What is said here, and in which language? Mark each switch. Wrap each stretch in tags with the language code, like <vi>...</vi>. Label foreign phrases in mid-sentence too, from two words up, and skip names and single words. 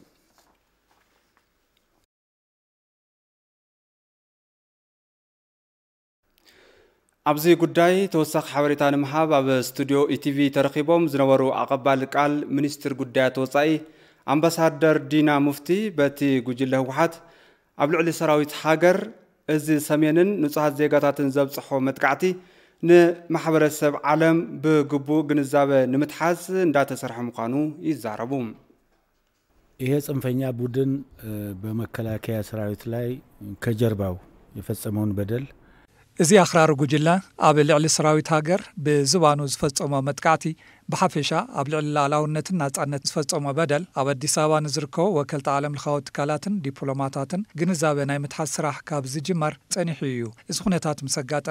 <ti>ኣብዚ ጉዳይ ተወሳኺ ሓበሬታ ንምሃብ ኣብ ስቱድዮ ኢቲቪ ተረኺቦም ዝነበሩ ኣቐባሊ ቃል ሚኒስትር ጉዳያት ወጻኢ ኣምባሳደር ዲና ሙፍቲ በቲ ጉጅለ ህወሓት ኣብ ልዕሊ ሰራዊት ሃገር እዚ ሰሜንን ንጹሃት ዜጋታትን ዘብጽሖ መጥቃዕቲ ንማሕበረሰብ ዓለም ብግቡእ ግንዛበ ንምትሓዝ እንዳተሰርሐ ምዃኑ ይዛረቡ</ti> <am>ይሄ ጽንፈኛ ቡድን በመከላከያ ሰራዊት ላይ ከጀርባው የፈጸመውን በደል</am> <ti>እዚ ኣኽራሪ ጉጅለ ኣብ ልዕሊ ሰራዊት ሃገር ብዝባኑ ዝፈጸሞ መጥቃዕቲ ብሓፈሻ ኣብ ልዕሊ ላዕላውነትን ናጻነት ዝፈጸሞ በደል ኣብ ኣዲስ ኣበባ ንዝርከቡ ወከልቲ ዓለም ለኻዊ ትካላትን ዲፕሎማታትን ግንዛበ ናይ ምትሓዝ ስራሕ ካብ ዝጅመር ጸኒሑ እዩ እዚ ኩነታት ምስ ኣጋጠመ</ti>